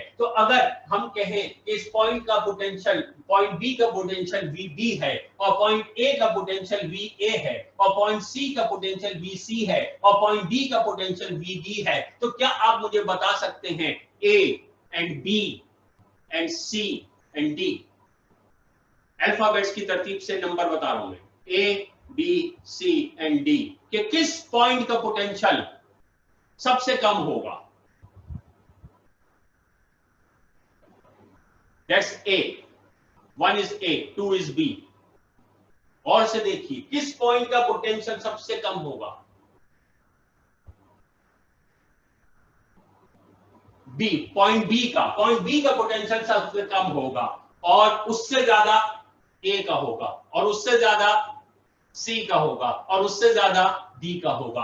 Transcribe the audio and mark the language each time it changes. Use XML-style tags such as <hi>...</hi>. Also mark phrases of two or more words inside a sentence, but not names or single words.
<hi>तो अगर हम कहें इस पॉइंट का पोटेंशियल, पॉइंट बी का पोटेंशियल वी है, और पॉइंट ए का पोटेंशियल वी ए है, और पॉइंट सी का पोटेंशियल वी सी है, और पॉइंट डी का पोटेंशियल वी डी है, तो क्या आप मुझे बता सकते हैं</hi> <en>A and B and C and D,</en> <hi>अल्फाबेट्स की तरतीब से नंबर बता रहा हूं मैं,</hi> <en>A B C and D,</en> <hi>कि किस पॉइंट का पोटेंशियल सबसे कम होगा?</hi> <en>That's A, 1 is A, 2 is B।</en> <hi>और से देखिए किस पॉइंट का पोटेंशियल सबसे कम होगा? बी, पॉइंट बी का पोटेंशियल सबसे कम होगा, और उससे ज्यादा ए का होगा, और उससे ज्यादा सी का होगा, और उससे ज्यादा डी का होगा।</hi>